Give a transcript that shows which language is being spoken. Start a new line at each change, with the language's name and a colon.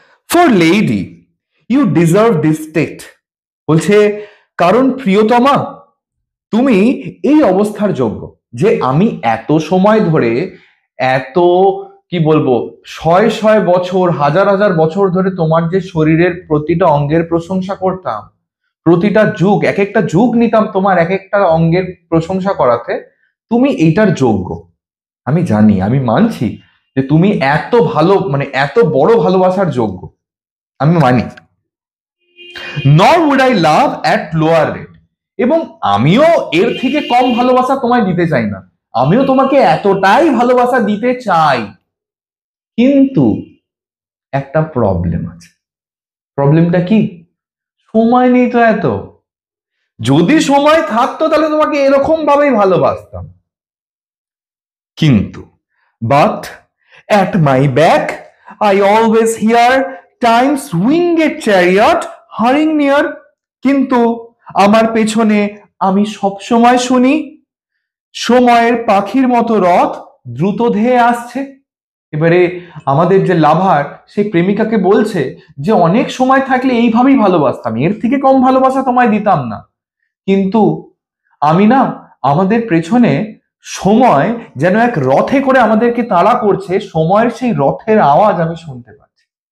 English: For lady, you deserve this state.
Bangla: বলছে কারণ প্রিয়তমা তুমি এই অবস্থার যোগ্য, যে আমি এত সময় ধরে, এত কি বলবো, শয় শয় বছর, হাজার হাজার বছর ধরে তোমার যে শরীরের প্রতিটা অঙ্গের প্রশংসা করতাম, প্রতিটা যুগ, এক একটা যুগ নিতাম তোমার এক একটা অঙ্গের প্রশংসা করাতে, তুমি এইটার যোগ্য। আমি জানি, আমি মানছি যে তুমি এত ভালো, মানে এত বড় ভালোবাসার যোগ্য, আমি মানি।
English: Nor would I love at lower rate.
Bangla: এবং আমিও এর থেকে কম ভালোবাসা তোমায় দিতে চাই না, আমিও তোমাকে এতটাই ভালোবাসা দিতে চাই, কিন্তু একটা প্রবলেম আছে। প্রবলেমটা কি? সময় নেই তো এত। যদি সময় থাকতো তাহলে তোমাকে এরকম ভাবেই ভালোবাসতাম, কিন্তু
English: but at my back I always hear time's winged chariot hurrying near.
Bangla: কিন্তু আমার পেছনে আমি সব সময় শুনি সময়ের পাখির মতো রথ দ্রুত ধেয়ে আসছে। এবারে আমাদের যে লাভার, সেই প্রেমিকাকে বলছে যে অনেক সময় থাকলে এইভাবেই ভালোবাসতাম, এর থেকে কম ভালোবাসা তোমায় দিতাম না, কিন্তু আমি না, আমাদের পেছনে সময় যেন এক রথে করে আমাদেরকে তাড়া করছে, সময়ের সেই রথের আওয়াজ আমি শুনতে পাচ্ছি।